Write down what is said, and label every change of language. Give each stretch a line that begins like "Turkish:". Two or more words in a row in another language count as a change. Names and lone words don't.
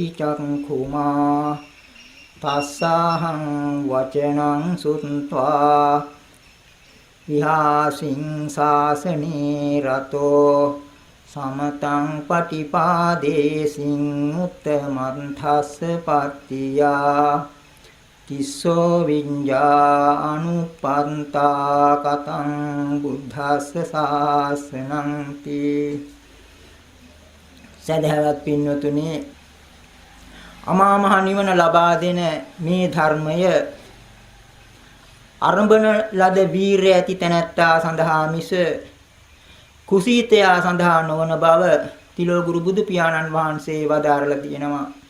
Pali: චක්ඛුමා තස්සහං වචනං සුත්වා විහාසින් සාසනේ රතෝ සමතං පටිපාදේසින් උත්තමන්තස්ස පත්තියා තිස්සෝ විඤ්ඤා අනුපන්තා කතං බුද්ධස්ස ශාසනං තී
Sinhala: සදහවත් පින්වතුනි අමා මහ නිවන ලබා දෙන මේ ධර්මය අරඹන ලද වීරය ඇති තැනැත්තා සඳහා මිස කුසීතයා සඳහා නොවන බව තිලෝගුරු බුදු පියාණන් වහන්සේ වදාරලා තියෙනවා.